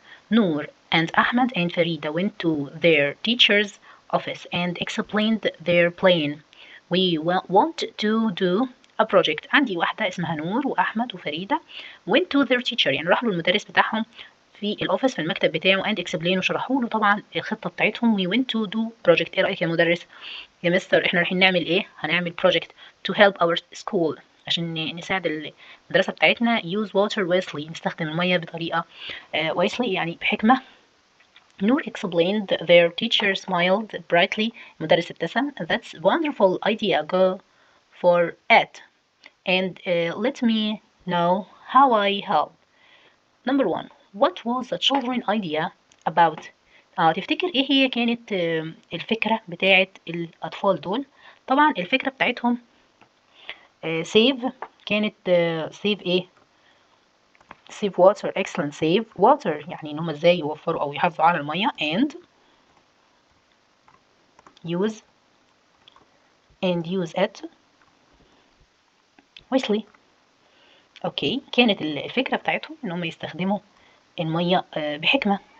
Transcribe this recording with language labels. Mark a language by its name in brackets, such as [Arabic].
[English] نور and Ahmed and Farida went to their teacher's office and explained their plan. We want to do a project. [Arabic] عندي واحدة اسمها نور وأحمد وفريدة [English] went to their teacher، [Arabic] يعني راحوا للمدرس بتاعهم في الأوفيس في المكتب بتاعه [English] and explain [Arabic] وشرحوا له طبعا الخطة بتاعتهم. [English] we went to do project. [Arabic] إيه رأيك يا مدرس؟ يا مستر إحنا رايحين نعمل إيه؟ هنعمل [English] project to help our school، [Arabic] عشان نساعد المدرسة بتاعتنا. [English] use water wisely، [Arabic] نستخدم المية بطريقة wisely يعني بحكمة. [English] نور explained, their teacher smiled brightly. [Arabic] المدرس ابتسم. [English] That's wonderful idea, go for it and let me know how I help. Number 1, what was the children idea about? [Arabic] تفتكر ايه هي كانت الفكرة بتاعت الأطفال دول؟ طبعا الفكرة بتاعتهم save. كانت save ايه؟ [English] save water. excellent. save water [Arabic] يعني ان هم ازاي يوفروا او يحافظوا على المية. [English] and use it wisely. [Arabic] اوكي، كانت الفكرة بتاعتهم ان هم يستخدموا المية بحكمة.